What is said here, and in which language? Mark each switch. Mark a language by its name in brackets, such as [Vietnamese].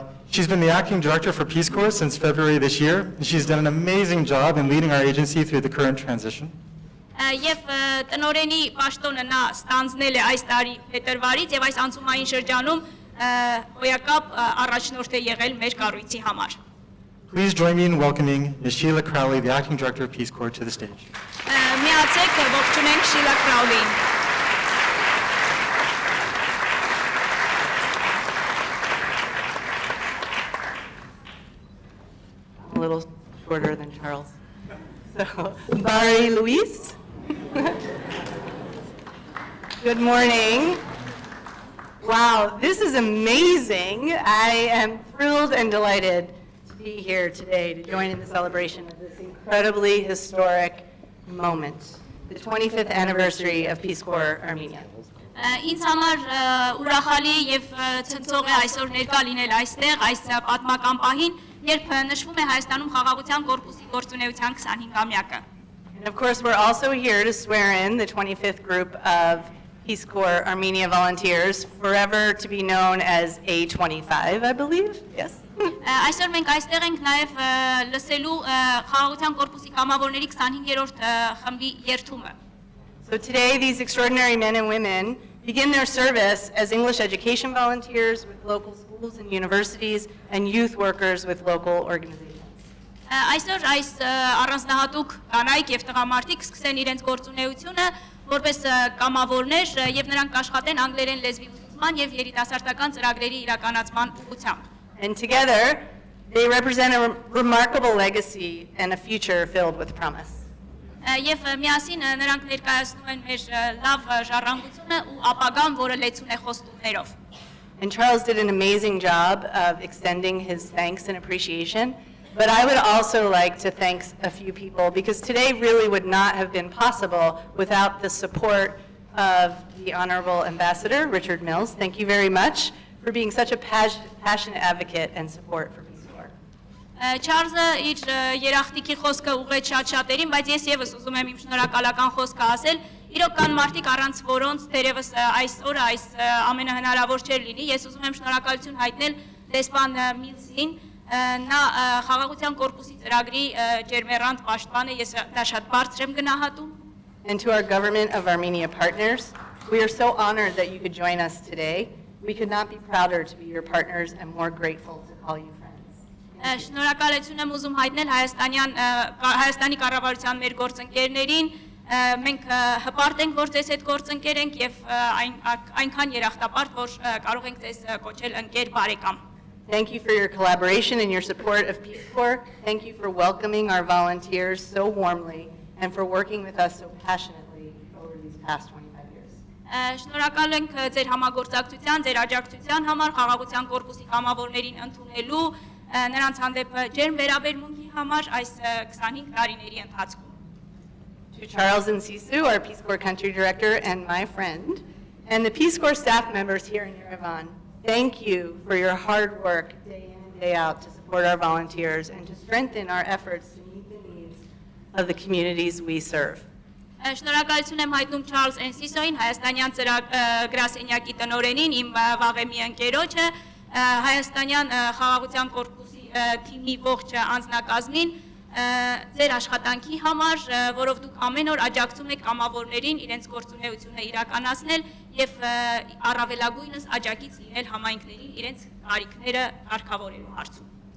[English] She's been the acting director for Peace Corps since February this year, and she's done an amazing job in leading our agency through the current transition. [Armenian] Եվ տնօրենի պաշտոնը նա ստանձնել է այս տարի փետրվարից եւ այս անցումային շրջանում հոյակապ առաջնորդ է եղել մեր կառույցի համար։ [English] Please join me in welcoming Ms. Sheila Crowley, the acting director of Peace Corps, to the stage. [Armenian] Միացեք ողջունենք Շիլա Քրաուլին։ [English] A little shorter than Charles. So, Barry Luis. Good morning. Wow, this is amazing. I am thrilled and delighted to be here today to join in the celebration of this incredibly historic moment, the 25th anniversary of Peace Corps Armenia. [Armenian] Ինձ համար ուրախալի եւ ցնցող է այսօր ներկա լինել այստեղ այս պատմական պահին երբ նշվում է Հայաստանում խաղաղության կորպուսի գործունեության 25-ամյակը։ [English] And of course, we're also here to swear in the 25th group of Peace Corps Armenia volunteers, forever to be known as A25, I believe. Yes. [Armenian] Այսօր մենք այստեղ ենք նաև լսելու խաղաղության կորպուսի կամավորների 25-րդ խմբի երթումը։ [English] So today, these extraordinary men and women begin their service as English education volunteers with local schools and universities and youth workers with local organizations. [Armenian] Այսօր այս առանձնահատուկ կանայք եւ տղամարդիկ սկսեն իրենց գործունեությունը որպես կամավորներ եւ նրանք աշխատեն անգլերեն լեզվի ուսուցման եւ երիտասարդական ծրագրերի իրականացման ուղղությամբ։ [English] And together, they represent a remarkable legacy and a future filled with promise. [Armenian] Եվ միասին նրանք ներկայացնում են մեր լավ ժառանգությունը ու ապագան, որը լեցուն է խոստումներով։ [English] And Charles did an amazing job of extending his thanks and appreciation. But I would also like to thank a few people because today really would not have been possible without the support of the Honorable Ambassador, Richard Mills. Thank you very much for being such a passionate advocate and support for Peace Corps. [Armenian] Չարլզը իր երախտիկի խոսքը ուղղեց շատ-շատերին, բայց ես եւս ուզում եմ իմ շնորհակալական խոսքը ասել։ Իրոք կան մարդիկ առանց որոնց դերևս այս օրը այս ամենահնարավոր չէր լինի։ Ես ուզում եմ շնորհակալություն հայտնել դեսպան Միլսին, նա խաղաղության կորպուսի ծրագրի ջերմեռանդ պաշտպան է, ես դա շատ բարձր եմ գնահատում։ [English] And to our government of Armenia partners, we are so honored that you could join us today. We could not be prouder to be your partners and more grateful to call you friends. [Armenian] Շնորհակալություն եմ ուզում հայտնել Հայաստանի կառավարության մեր գործընկերներին, մենք հպարտ ենք, որ ձեզ հետ գործընկեր ենք եւ այնքան երախտապարտ, որ կարող ենք ձեզ կոչել ընկեր բարեկամ։ [English] Thank you for your collaboration and your support of Peace Corps. Thank you for welcoming our volunteers so warmly and for working with us so passionately over these past 25 years. [Armenian] Շնորհակալ ենք ձեր համագործակցության, ձեր աջակցության համար, խաղաղության կորպուսի կամավորներին ընդունելու, նրանց հանդեպ ջերմ վերաբերմունքի համար այս 25 տարիների ընթացքում։ [English] To Charles and Sisu, our Peace Corps Country Director and my friend, and the Peace Corps staff members here in Yerevan, thank you for your hard work day in and day out to support our volunteers and to strengthen our efforts to meet the needs of the communities we serve. [Armenian] Շնորհակալություն եմ հայտնում Չարլզ Էնսիսոին, հայաստանյան գրասենյակի տնօրենին, իմ վաղեմի ընկերոջը, հայաստանյան խաղաղության կորպուսի թիմի ողջ անձնակազմին, ձեր աշխատանքի համար, որով դուք ամեն օր աջակցում եք կամավորներին իրենց գործունեությունը իրականացնել եւ առավելագույնս աջակից լինել համայնքներին իրենց կարիքները կարգավորելու հարցում։